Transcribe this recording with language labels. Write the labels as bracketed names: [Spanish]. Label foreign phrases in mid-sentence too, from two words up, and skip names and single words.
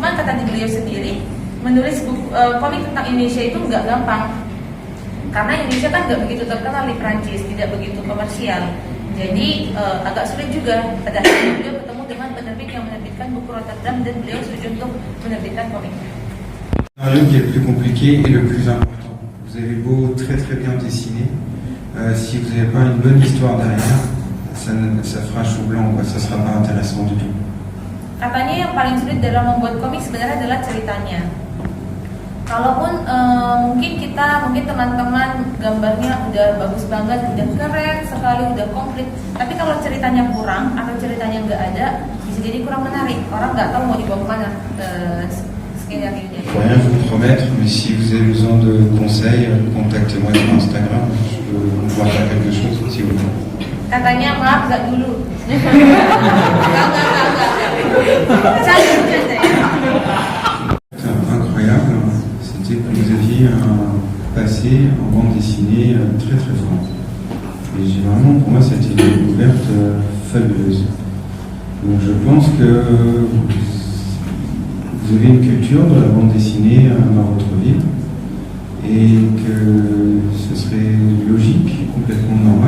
[Indonesian] Cuma kata beliau sendiri, menulis buku, komik tentang Indonesia itu nggak gampang, karena Indonesia kan nggak begitu terkenal di Prancis, tidak begitu komersial. Jadi agak sulit juga. Pada akhirnya beliau ketemu dengan penerbit yang menerbitkan buku Rotterdam, dan beliau setuju untuk menerbitkan komiknya. [French] Le qui est le plus compliqué et le plus important. Vous avez beau très bien dessiner, si vous n'avez pas une bonne histoire derrière, ça fera chou blanc, ça sera pas intéressant du tout. [Indonesian] Katanya yang paling sulit dalam membuat komik sebenarnya adalah ceritanya. Kalaupun mungkin teman-teman gambarnya udah bagus banget, udah keren sekali, udah komplit, tapi kalau ceritanya kurang atau ceritanya nggak ada, bisa jadi kurang menarik. Orang nggak tahu mau dibawa kemana skenario-nya. [French] Je peux rien vous promettre, mais si vous avez besoin de conseils, contactez-moi sur Instagram. Je peux vous pouvoir faire quelque chose si vous voulez. [Indonesian] Katanya maaf nggak dulu. Enggak. [French] Incroyable, c'était que vous aviez un passé en bande dessinée très fort. Et pour moi, c'était une découverte fabuleuse. Donc je pense que vous avez une culture de la bande dessinée dans votre vie, et que ce serait logique, complètement normal.